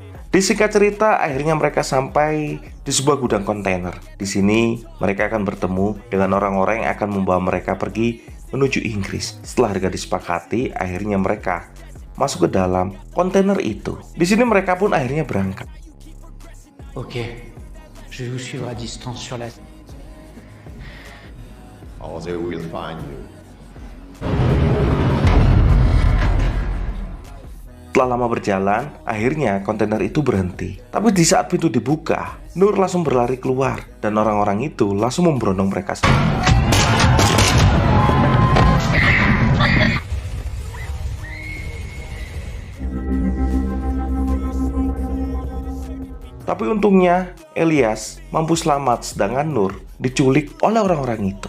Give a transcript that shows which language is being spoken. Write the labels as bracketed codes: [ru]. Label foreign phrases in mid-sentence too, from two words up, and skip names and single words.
[id] Disingkat cerita, akhirnya mereka sampai di sebuah gudang kontainer. Di sini mereka akan bertemu dengan orang-orang yang akan membawa mereka pergi menuju Inggris. Setelah harga disepakati, akhirnya mereka masuk ke dalam kontainer itu. Di sini mereka pun akhirnya berangkat. [fr] Ok, je vais vous suivre à distance sur la... [en] Or they will find you. [id] Setelah lama berjalan, akhirnya kontainer itu berhenti. Tapi di saat pintu dibuka, Nur langsung berlari keluar dan orang-orang itu langsung memberondong mereka semua. Tapi untungnya Elias mampu selamat sedangkan Nur diculik oleh orang-orang itu.